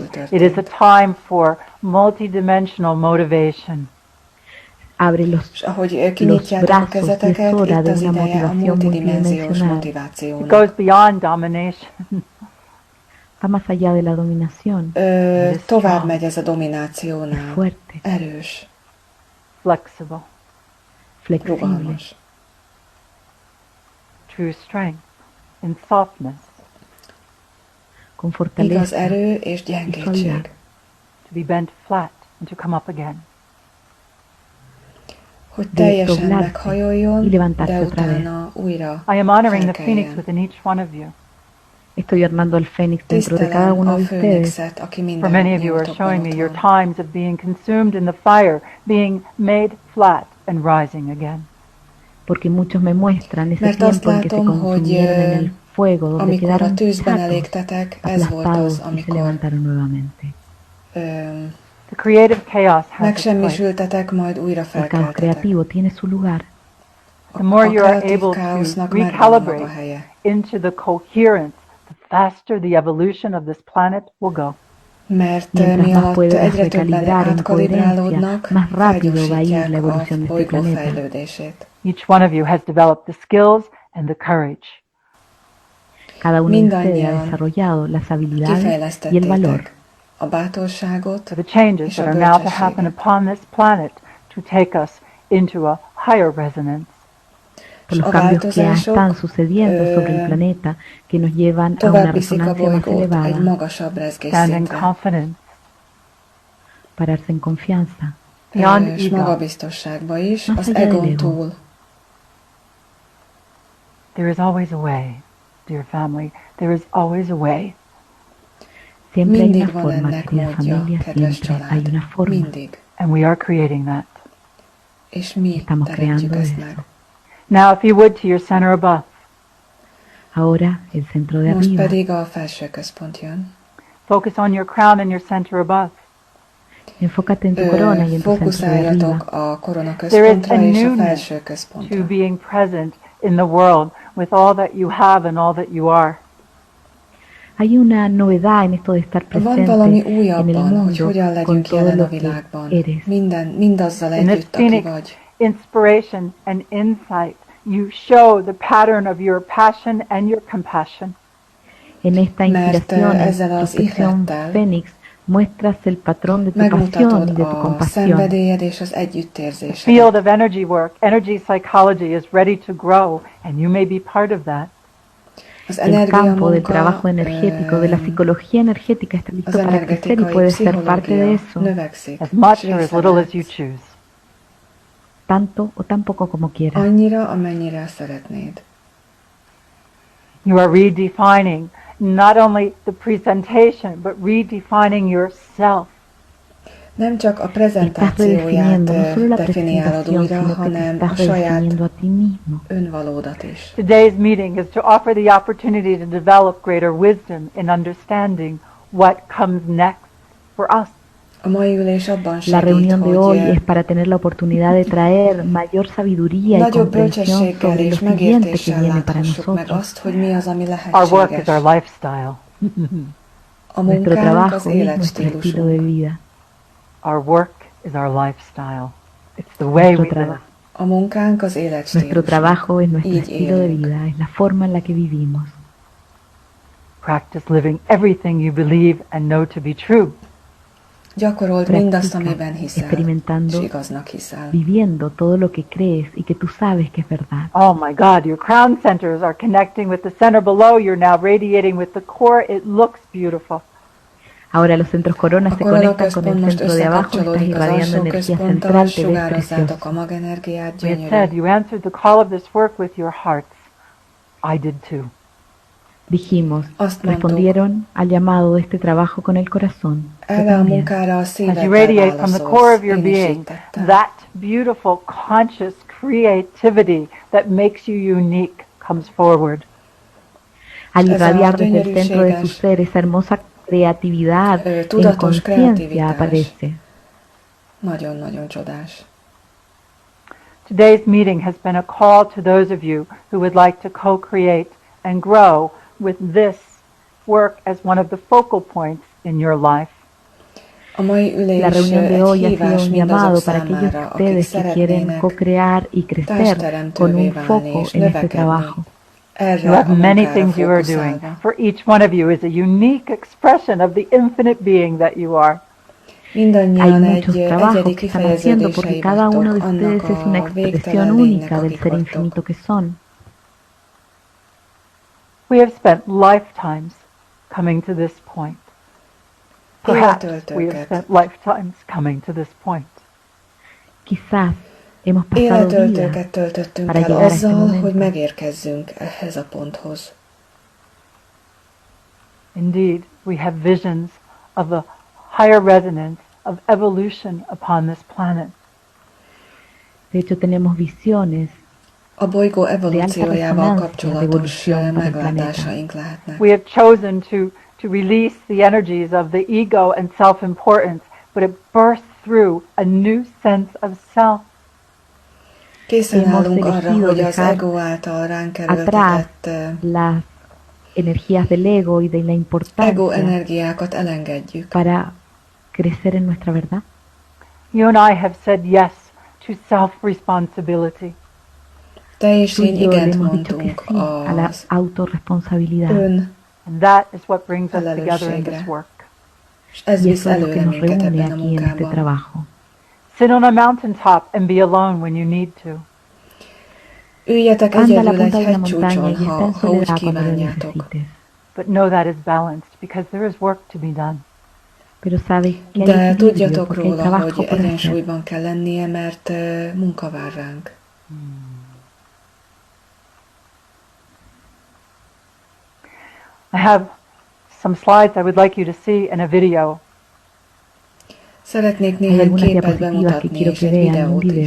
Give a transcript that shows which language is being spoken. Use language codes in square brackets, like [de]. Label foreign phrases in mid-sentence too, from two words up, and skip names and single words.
[en] It is a time for multidimensional motivation. [es] Abre los brazos, y es hora de una motivación multidimensional. [en] It goes beyond domination. [es] Va más allá de la dominación. [hu] Tovább megy ez a dominációnál. [es] Fuerte. [hu] Erős. [en] Flexible. [es] Flexible. [en] True strength in softness. [es] Con fortaleza. [hu] Igaz erő és gyengédség. [en] To be bent flat and to come up again. [hu] Hogy teljesen meghajoljon, de utána újra [en] I am honoring the phoenix within each one of you. [es] Estoy armando el fénix dentro de cada uno de ustedes. [en] For many of you are showing me your times of being consumed in the fire, being made flat and rising again. [es] Porque muchos me muestran ese tiempo en que se consumieron en el fuego, donde quedaron aplastados y se levantaron nuevamente. [en] The creative chaos has its place. [hu] Megsemmisültetek, majd újra [es] El caos creativo tiene su lugar. [en] The more you are able to recalibrate into the coherence, the faster the evolution of this planet will go. [hu] Mert miatt egyre többen átkalibrálódnak, felgyorsítják a bolygó fejlődését. [en] Each one of you has developed the skills and the courage. [es] Cada uno de ustedes ha desarrollado las habilidades y el valor. [hu] A bátorságot [en] for the changes that are now to happen upon this planet to take us into a higher resonance. [es] Por los cambios que ya están sucediendo sobre el planeta que nos llevan a una resonancia más elevada. [en] Stand in confidence. [es] Pararse en confianza. [en] Beyond ego. [hu] Magabiztosságba is, az egón túl. [en] There is always a way, dear family. There is always a way. [es] Siempre hay una [hu] Mindig van [es] forma, [hu] ennek [es] querida [hu] módja, [es] familia, [hu] kedves [es] siempre hay [hu] család. [es] una forma. [hu] Mindig. [en] And we are creating that. [hu] És mi [es] Estamos [hu] teremtjük [es] creando [hu] ezt [es] eso. [hu] meg. [en] Now, if you would, to your center above. [es] Ahora, el centro de [hu] Most [es] arriba. [hu] pedig a felső központ jön. [en] Focus on your crown and your center above. [es] Enfócate en tu corona y en tu centro de arriba. [hu] Fókuszáljatok a korona [en] There is a [hu] központra és a [en] newness [hu] felső [en] to [hu] központra. [en] being present in the world with all that you have and all that you are. [es] Hay una novedad en esto de estar [hu] Van [es] presente [hu] valami [es] en [hu] új [es] el [hu] abban, hogy [es] mundo [hu] hogyan [es] con [hu] legyünk [es] todo [hu] jelen a [es] lo que [hu] világban. [es] eres. [hu] Mindazzal [en] In this [hu] együtt, aki [en] Phoenix [hu] vagy. [en] inspiration and insight, you show the pattern of your passion and your compassion. [es] En esta [hu] Mert [es] inspiración, en [hu] ezzel az [es] inspiración [hu] ihlettel [es] Fénix, muestras el patrón de tu pasión y [hu] megmutatod [es] de tu [hu] a [es] compasión. [hu] szenvedélyed és az [en] The [hu] együttérzésed. [en] field of energy work, energy psychology is ready to grow, and you may be part of that. [hu] Az [es] El campo del [hu] energiamunka, [es] trabajo energético, de la psicología energética está listo [hu] az [es] para crecer y [hu] energetikai [es] puedes ser parte de [hu] pszichológia [es] eso, [hu] növekszik. [en] As much [hu] és [en] or as [hu] része [en] little as you [hu] lehetsz. [en] choose. [es] tanto o tan poco como quieras. [hu] Annyira, amennyire szeretnéd. [en] You are redefining not only the presentation, but redefining yourself. [hu] Nem csak a [es] Estás [hu] prezentációját [es] redefiniendo no solo la [hu] definiálod [es] presentación, [hu] újra, [es] sino que te [hu] hanem a [es] estás [hu] saját [es] redefiniendo a ti mismo. [hu] önvalódat is. [en] Today's meeting is to offer the opportunity to develop greater wisdom in understanding what comes next for us. [hu] A mai ülés abban [es] La [hu] segít, [es] reunión de hoy es [hu] hogy [es] para tener la oportunidad de traer mayor sabiduría y [hu] nagyobb [es] comprensión [hu] bölcsességgel [es] sobre lo [hu] és [es] siguiente que [hu] megértéssel [es] viene para [hu] láthassuk meg [es] nosotros. [hu] azt, hogy mi az, ami [en] Our work is our [hu] lehetséges. [en] lifestyle. [hu] A [es] Nuestro [hu] munkánk [es] trabajo [hu] az [es] es nuestro estilo de [hu] életstílusunk. [es] vida. [en] Our work is our lifestyle. It's the way we live. [hu] A munkánk az [es] Nuestro [hu] életstílusunk. [es] trabajo es nuestro [hu] Így [es] estilo de [hu] élünk. [es] vida, es la forma en la que vivimos. [en] Practice living everything you believe and know to be true. [hu] Gyakorold mindazt, [es] Practica [hu] amiben hiszel, [es] experimentando, [hu] és igaznak hiszel. [es] viviendo todo lo que crees y que tú sabes que es verdad. [en] Oh my God, your crown centers are connecting with the center below. You're now radiating with the core. It looks beautiful. [es] Ahora los centros coronas [hu] A [es] se conectan con [hu] koronaközpont [es] el [hu] most [es] centro de abajo, estás [hu] összekapcsolódik az [es] irradiando [hu] alsó [es] energía [hu] központtal, [es] central, te ves [hu] sugározzátok [es] precioso. [hu] a magenergiát, [en] We had said [hu] gyönyörű. [en] you answered the call of this work with your hearts. I did too. [es] Dijimos, [hu] Azt mondtuk, [es] respondieron al llamado de este trabajo con el corazón. Yo [hu] erre a [es] también. [hu] munkára a [en] As you [hu] szíveddel [en] radiate from the core of [hu] válaszolsz. [en] your [hu] Én is így [en] being, [hu] tettem. [en] that beautiful, conscious creativity that makes you unique comes forward. [es] Al Esa irradiar desde el centro de su [hu] gyönyörűséges, [es] ser, esa hermosa creatividad en [hu] tudatos [es] conciencia [hu] kreativitás. [es] aparece. [hu] Nagyon-nagyon csodás. [en] Today's meeting has been a call to those of you who would like to co-create and grow with this work as one of the focal points in your life. [hu] A mai ülés [es] La reunión de [hu] egy [es] hoy ha sido [hu] hívás [es] un [hu] mindazok [es] llamado para aquellos de [hu] számára, akik [es] ustedes que quieren [hu] szeretnének [es] co-crear y crecer con [hu] társteremtővé [es] un [hu] válni [es] foco [hu] és [es] en este [hu] növekedni. [es] trabajo. [en] You [hu] Erre a [en] have many [hu] munkára [en] things you are doing. [hu] fókuszálva. [en] For each one of you is a unique expression of the infinite being that you are. [es] Hay [hu] Mindannyian [es] muchos [hu] egy [es] trabajos [hu] egyedi [es] que están haciendo porque [hu] kifejeződései [es] cada uno de [hu] vagytok annak [es] ustedes es una [hu] a [es] expresión [hu] végtelen [es] única [hu] lénynek, [es] del [hu] akik [es] ser [hu] vagytok. [es] infinito que son. [en] We have spent lifetimes coming to this point. Perhaps we have [hu] Életöltőket. [en] spent lifetimes coming to this point. [es] Quizás hemos pasado vidas [hu] Életöltőket töltöttünk [es] para el llegar a este [hu] azzal, [es] momento. [hu] hogy megérkezzünk ehhez a ponthoz. [en] Indeed, we have visions of a higher resonance of evolution upon this planet. [es] De hecho, tenemos visiones [hu] A bolygó [es] de alta [hu] evolúciójával [es] resonancia de [hu] kapcsolatos [es] evolución para el planeta. [hu] meglátásaink lehetnek. [en] We have chosen to release the energies of the ego and self-importance, but it bursts through a new sense of self. [hu] Készen [es] Hemos [hu] állunk arra, [es] elegido [hu] hogy az [es] dejar [hu] ego által ránk [es] atrás [hu] erőltetett [es] las energías del ego y de la [hu] ego [es] importancia [hu] energiákat elengedjük. [es] para crecer en nuestra verdad. [en] You and I have said yes to self-responsibility. [hu] Te és [es] Tú y [hu] én [es] yo le [hu] igent [es] hemos dicho que [hu] mondtunk [es] sí a la [hu] az [es] autorresponsabilidad. [en] And that is what brings us together in this [hu] Felelősségre. [en] work. [hu] és ez [es] Y [hu] visz [es] eso es lo que [hu] előre [es] nos [hu] minket [es] reúne [hu] ebben a [es] aquí en este [hu] munkában. [es] trabajo. [en] Sit on a mountaintop and be alone when you need to. [hu] Üljetek [es] Anda a la [hu] egyedül egy [es] punta de una montaña [hu] hegycsúcson, [es] y está en [hu] ha úgy [es] soledad cuando lo [hu] kívánjátok. [es] necesites. [en] But know that is balanced because there is work to be done. [es] Pero sabes que hay [hu] De [es] equilibrio [hu] tudjatok [es] porque hay [hu] róla, [es] trabajo [hu] hogy [es] por hacer. [hu] egyensúlyban kell lennie, mert munka vár ránk. [en] I have some slides I would like you to see in a video. [hu] Szeretnék néhány képet bemutatni, és egy videót is.